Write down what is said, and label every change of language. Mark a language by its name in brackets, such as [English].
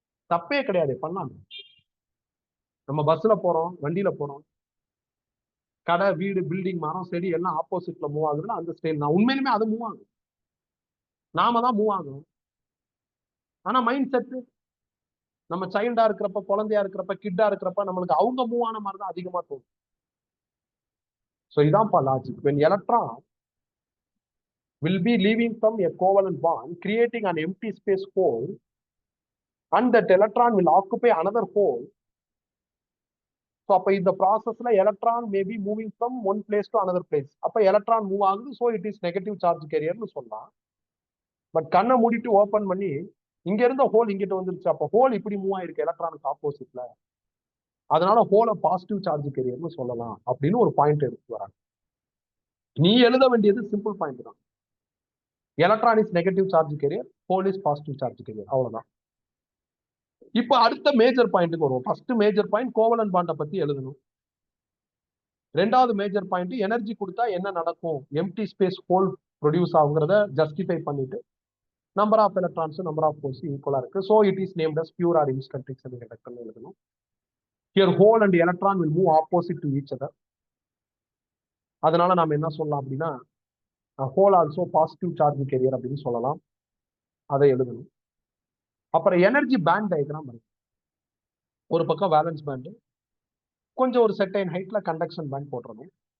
[Tamil] தப்பே கிடையாது, பண்ணலாம். நம்ம பஸ்ல போறோம், வண்டியில போறோம், கடை, வீடு, பில்டிங், மரம், செடி எல்லாம் ஆப்போசிட்ல மூவ் ஆகுதுன்னா அந்த ஸ்டைல் நான் உண்மையிலுமே அது மூவ் ஆகும். நாம தான் மூவ் ஆகும். ஆனா மைண்ட் செட், நம்ம சைல்டா இருக்கிறப்ப, குழந்தையா இருக்கிறப்ப, கிட்டா இருக்கிறப்ப நம்மளுக்கு அவங்க மூவ் ஆன மாதிரி தான் அதிகமா தோணும். So இதான்ப்பா logic. [English] when electron will be leaving from a covalent bond creating an empty space hole and that electron will occupy another hole. [Tamil] So அப்ப இந்த ப்ராசஸ்ல electron may be moving from one place to another place. அப்ப electron move ஆகுது, so it is negative charge கேரியர்னு சொல்லலாம். But கண்ணை மூடிட்டு open பண்ணி இங்க இருந்த ஹோல் இங்கிட்ட வந்துருச்சு, அப்ப ஹோல் இப்படி மூவ் ஆயிருக்கு எலக்ட்ரானுக்கு ஆப்போசிட்ல, அதனால ஹோலை பாசிட்டிவ் சார்ஜ் கேரியர்னு சொல்லலாம் அப்படின்னு ஒரு பாயிண்ட் எடுத்து வராங்க. நீ எழுத வேண்டியது சிம்பிள் பாயிண்ட் தான், electron is negative charge carrier, whole is positive charge carrier, அவ்வளவுதான். இப்ப அடுத்த மேஜர் பாயிண்ட்டுக்கு வருவோம். ஃபர்ஸ்ட் மேஜர் பாயிண்ட் கோவலன்ட் பாண்டை பத்தி எழுதணும். ரெண்டாவது மேஜர் பாயிண்ட் எனர்ஜி கொடுத்தா என்ன நடக்கும், empty space whole produce ஆகுங்கிறத justify பண்ணிட்டு number of electrons number of holes ஈக்குவலா இருக்கு, so it is named [English] as pure or incontinent semiconductor [Tamil] எழுதணும். [English] Here hole and electron will move opposite to each other. [Tamil] அதனால நாம என்ன சொல்லலாம் அப்படின்னா, whole also positive charge carrier அப்படின்னு சொல்லலாம், அதை எழுதணும். அப்புறம் எனர்ஜி பேண்ட் டயக்ராம் இருக்கு. ஒரு பக்கம் வேலன்ஸ் பேண்ட், கொஞ்சம் ஒரு செட்டைன் ஹைட்ல கண்டக்ஷன் பேண்ட் போட்டுறணும்.